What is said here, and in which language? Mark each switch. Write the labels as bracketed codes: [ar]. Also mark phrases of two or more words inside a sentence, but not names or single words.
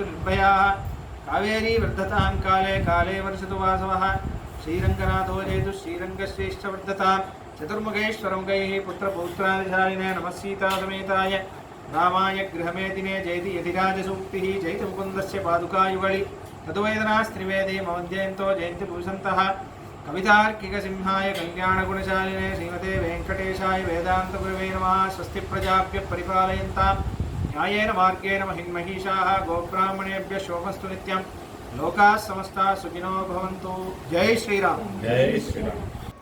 [sa] నిర్భయాः కావేరీ వర్ధతాం కాలే కాలే వర్షతు వాసవः శ్రీరంగనాథో జయతు శ్రీరంగశ్రేష్ఠ వర్ధతాం చతుర్ముఖేశ్వరముఖైః పుత్రపౌత్రాదిశాలినే నమః సీతాసమేతాయ రామాయ గృహమేదినే జయతి యతిరాజసూక్తిः జయతి ముకుందస్య పాదుకాయుగళి తదువేదనాస్త్రివేదీ మమధ్యయంతో జయంతి భూషంతః కవితార్కికసింహాయ కళ్యాణగుణశాలినే శ్రీమతే వెంకటేశాయ వేదాంతగురవే నమః. స్వస్తి ప్రజాభ్యః పరిపాలయంతాం న్యాయేన మార్గేణ మహిన్మహీషాः గోబ్రాహ్మణేభ్యः శోభస్తు నిత్యం. లోకాः సమస్తాः సుఖినో భవంతు. [hi] जय श्रीराम. जय श्रीराम.